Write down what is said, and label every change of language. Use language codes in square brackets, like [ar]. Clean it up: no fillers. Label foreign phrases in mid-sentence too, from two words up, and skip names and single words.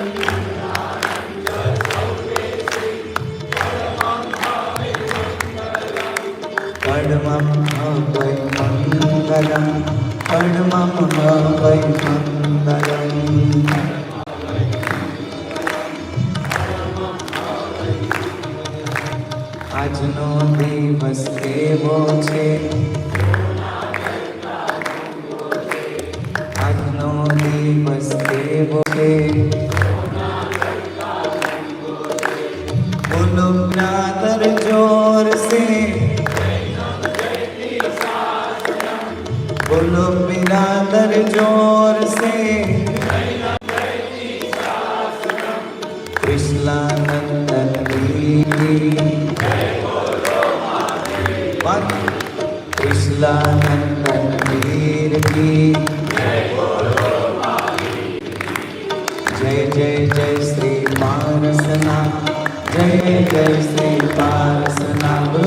[sa] परमं वै मंगलम् परमं वै मंगलम् [gu] આજનો દિવસ એવો છે આજનો દિવસ એવો છે [hi] बोलो ब्रादर जोर से बोलो बिरादर जोर से कृष्णानंदन कृष्णानंदन वीर की जय जय जय श्री पारसना जय जय श्री पारसना